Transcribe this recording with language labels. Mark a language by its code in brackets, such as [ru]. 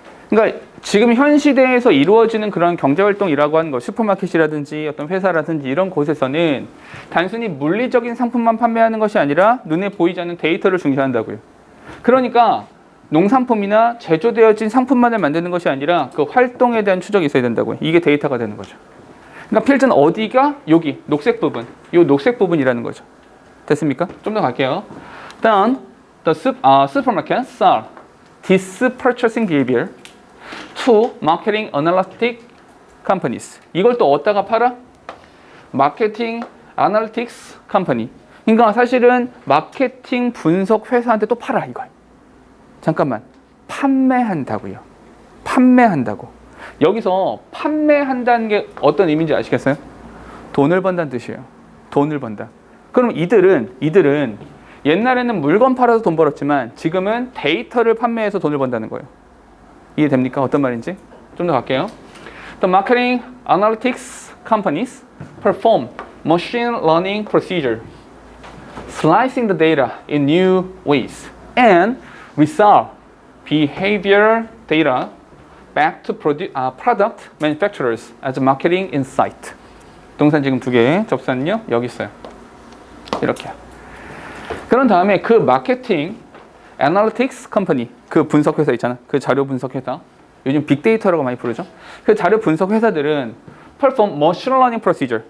[ko] 그러니까 지금 현 시대에서 이루어지는 그런 경제활동이라고 하는 거, 슈퍼마켓이라든지 어떤 회사라든지 이런 곳에서는 단순히 물리적인 상품만 판매하는 것이 아니라 눈에 보이지 않는 데이터를 중시한다고요. 그러니까 농산품이나 제조되어진 상품만을 만드는 것이 아니라 그 활동에 대한 추적이 있어야 된다고요. 이게 데이터가 되는 거죠. 그러니까 필드는 어디가? 여기 녹색 부분, 이 녹색 부분이라는 거죠. 됐습니까? 좀 더 갈게요. [en] Then the supermarket sell this purchasing behavior to marketing analytic companies. [ko] 이걸 또 어디다가 팔아? 마케팅 아날리틱스 컴퍼니. 그러니까 사실은 마케팅 분석 회사한테 또 팔아 이걸. 잠깐만. 판매한다고요. 판매한다고. 여기서 판매한다는 게 어떤 의미인지 아시겠어요? 돈을 번다는 뜻이에요. 돈을 번다. 그럼 이들은 옛날에는 물건 팔아서 돈 벌었지만 지금은 데이터를 판매해서 돈을 번다는 거예요. 이해됩니까? 어떤 말인지? 좀 더 갈게요. [en] The marketing analytics companies perform machine learning procedure, slicing the data in new ways, and resell behavioral data back to product manufacturers as a marketing insight. [ko] 동산 지금 두 개, 접수는요 여기 있어요. 이렇게. 그런 다음에 그 마케팅 애널리틱스 컴퍼니, 그 분석 회사 있잖아. 그 자료 분석 회사. 요즘 빅데이터라고 많이 부르죠. 그 자료 분석 회사들은 [en] perform machine learning procedure.